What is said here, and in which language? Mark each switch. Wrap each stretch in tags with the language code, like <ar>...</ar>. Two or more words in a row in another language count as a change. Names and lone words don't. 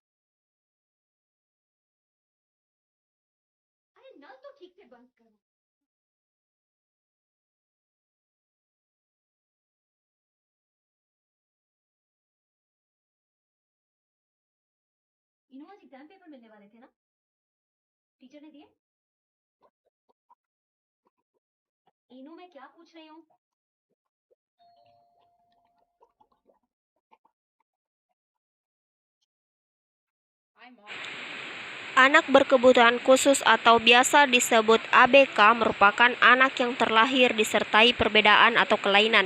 <hi>अरे नल तो ठीक से बंद करो इन्हों आज एग्जाम पेपर मिलने वाले थे ना टीचर ने दिए इन्हों मैं क्या पूछ रही हूँ</hi> <id>Anak berkebutuhan khusus atau biasa disebut ABK merupakan anak yang terlahir disertai perbedaan atau kelainan.</id>